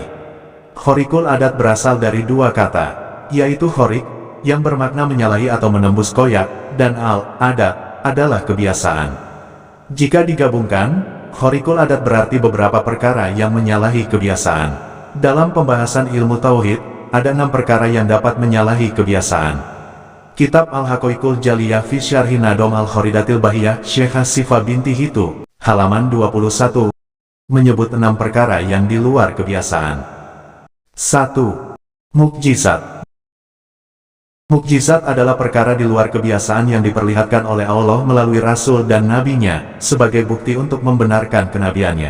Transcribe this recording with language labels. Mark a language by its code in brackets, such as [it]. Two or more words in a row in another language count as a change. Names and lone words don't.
[ar] خارق العادة [id] berasal dari dua kata, yaitu khorik, yang bermakna menyalahi atau menembus koyak, dan adat adalah kebiasaan. Jika digabungkan, [ar] خارق العادة [id] berarti beberapa perkara yang menyalahi kebiasaan. Dalam pembahasan ilmu tauhid, ada 6 perkara yang dapat menyalahi kebiasaan. Kitab Al-Haqaiqul Jaliyah fi Syarhi Nadom Al-Khoridatil Bahiyah Syekhah Sifa binti Hitu, halaman 21, menyebut 6 perkara yang di luar kebiasaan. 1. Mukjizat. Mukjizat adalah perkara di luar kebiasaan yang diperlihatkan oleh Allah melalui Rasul dan Nabi-Nya, sebagai bukti untuk membenarkan kenabiannya.